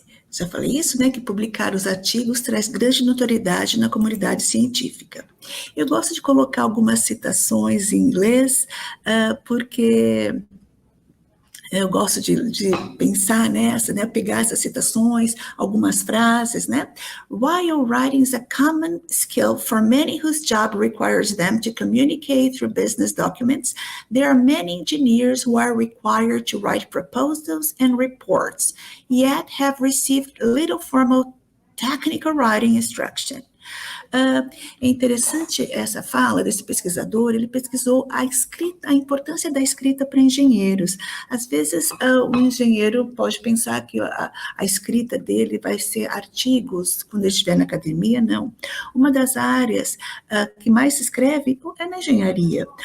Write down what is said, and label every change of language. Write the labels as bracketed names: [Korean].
[Portuguese] Já falei isso, né, que publicar os artigos traz grande notoriedade na comunidade científica. Eu gosto de colocar algumas citações em inglês, porque Eu gosto de pensar nessa, né? Pegar essas citações, algumas frases, né? [English] While writing is a common skill for many whose job requires them to communicate through business documents, there are many engineers who are required to write proposals and reports, yet have received little formal technical writing instruction. [Portuguese] É interessante essa fala desse pesquisador, ele pesquisou a escrita, a importância da escrita para engenheiros. Às vezes, o engenheiro pode pensar que a escrita dele vai ser artigos, quando ele estiver na academia, não. Uma das áreas que mais se escreve é na engenharia.